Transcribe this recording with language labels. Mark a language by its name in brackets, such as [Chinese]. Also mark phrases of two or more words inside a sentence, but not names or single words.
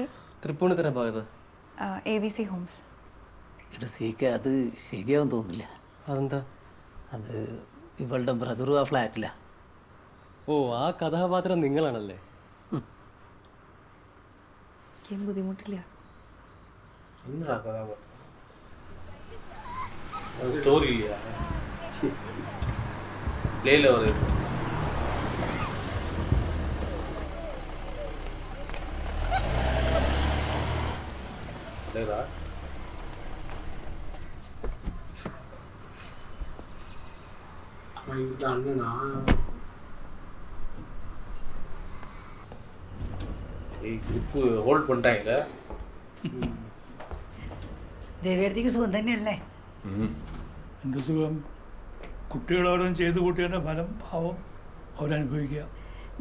[Malayalam] തൃപ്പൂണിത്തുറ ഭാഗത്ത്. ABC ഹോംസ്. എടാ സീക്ക, അത് ശരിയാവും തോന്നില്ല. അതെന്താ? അത് ഇവളുടെ ബ്രദറും ആ ഫ്ലാറ്റിലാ. ഓ, ആ കഥാപാത്രം നിങ്ങളാണല്ലേ? എനിക്കും ബുദ്ധിമുട്ടില്ല. [Tamil] என்னடா கதாபாத்திரம்? ஸ்டோரி இல்லையா? பிளேல ஒரு இல்லைடா. அண்ணனா [English] grip hold [Tamil] பண்ணிட்டாங்கல. [Malayalam] ദേവേർത്തിക്ക് സുഖം തന്നെയല്ലേ? എന്ത് സുഖം? കുട്ടികളോടും ചെയ്തു കൂട്ടിയതിൻ്റെ ഫലം പാവം അവരനുഭവിക്കുക.